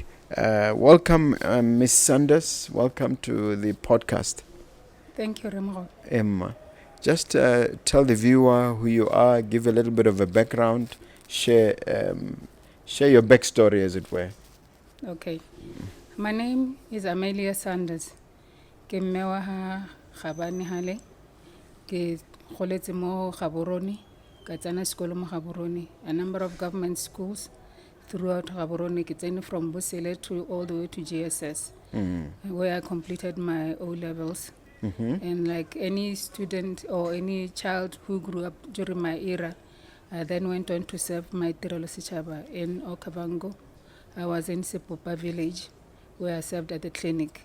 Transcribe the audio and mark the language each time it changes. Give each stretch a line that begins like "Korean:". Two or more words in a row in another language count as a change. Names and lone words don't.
English: Welcome, Miss Sanders. Welcome to the podcast. Thank you, Remo. Emma, just tell the viewer who you are, give a little bit of a background, share your backstory, as it were. Okay. My name is Amelia Sanders.
Tswana: Ke mme wa ha Khabane hale. Ke kholetse mo Gaborone, ka tsena sekolo mo Gaborone,
English: a number of government schools throughout Gaborone.
Tswana: Ke tsene
English: from Bosele to all the way to GSS, where I completed my O-levels. And like any student or any child who grew up during my era, I then went on to serve my Tirolo Sechaba in Okavango. I was in Sepopa village, where I served at the clinic.